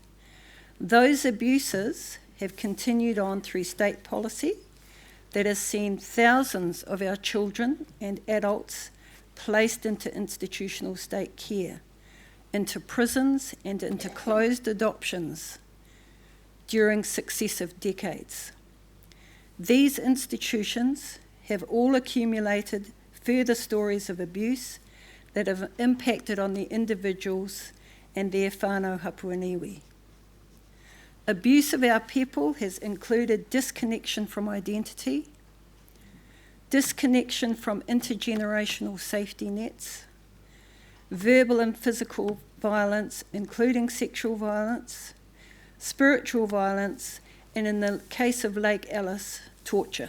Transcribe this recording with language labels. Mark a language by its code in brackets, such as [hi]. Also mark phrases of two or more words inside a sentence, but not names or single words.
[en] Those abuses have continued on through state policy that has seen thousands of our children and adults placed into institutional state care, into prisons and into closed adoptions during successive decades. These institutions have all accumulated further stories of abuse that have impacted on the individuals and their [mi] whānau hapu [en] and iwi. Abuse of our people has included disconnection from identity, disconnection from intergenerational safety nets, verbal and physical violence, including sexual violence, spiritual violence, and in the case of Lake Alice, torture.